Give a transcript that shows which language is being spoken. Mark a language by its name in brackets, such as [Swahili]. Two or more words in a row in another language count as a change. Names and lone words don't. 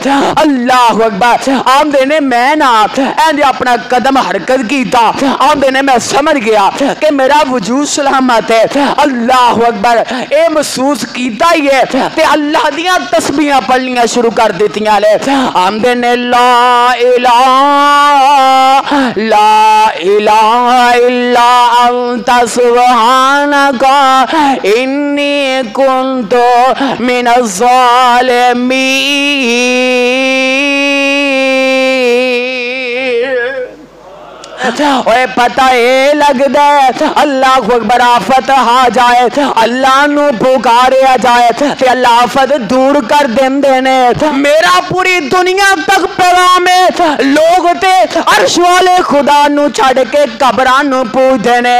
[Arabic] الله أكبر. [Punjabi] آندے نے میں نا اپنا قدم حرکت کیا، آندے نے میں سمجھ گیا کہ میرا وجود سلامت ہے. [Arabic] الله أكبر. [Punjabi] اے محسوس کیا ہی ہے تے اللہ دیاں تسبیحاں پڑھنیاں شروع کر دتیاں نے. آندے نے [Arabic] لا إله إلا أنت سبحانك إني كنت من الظالمين. [Punjabi] اوئے پتا یہ لگدا ہے [Arabic] الله أكبر [Punjabi] آفت آ جائے، اللہ نوں پکاریا جائے تے اللہ آفت دور کر دیندے نے. میرا پوری دنیا تک پیغام ہے، لوگ تے عرش والے خدا نوں چھڈ کے قبراں نوں پوجدے نے.